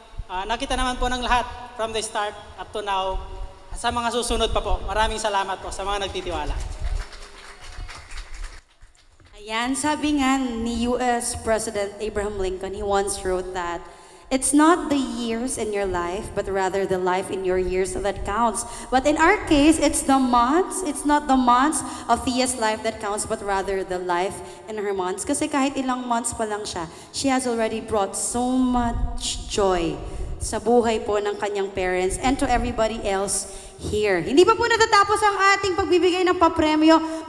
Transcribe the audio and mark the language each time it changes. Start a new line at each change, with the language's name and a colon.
Filipino: Nakita naman po ng lahat
English: from the start up to now.
Filipino: At sa mga susunod pa po, maraming salamat po sa mga nagtitiwala. Ayan, sabi nga ni
English: US President Abraham Lincoln, he once wrote that, it's not the years in your life, but rather the life in your years that counts. But in our case, it's the months. It's not the months of Thia's life that counts, but rather the life in her months.
Filipino: Kasi kahit ilang months pa lang siya,
English: she has already brought so much joy
Filipino: sa buhay po ng kanyang
English: parents and to everybody else here.
Filipino: Hindi pa po natatapos ang ating pagbibigay ng papremyo.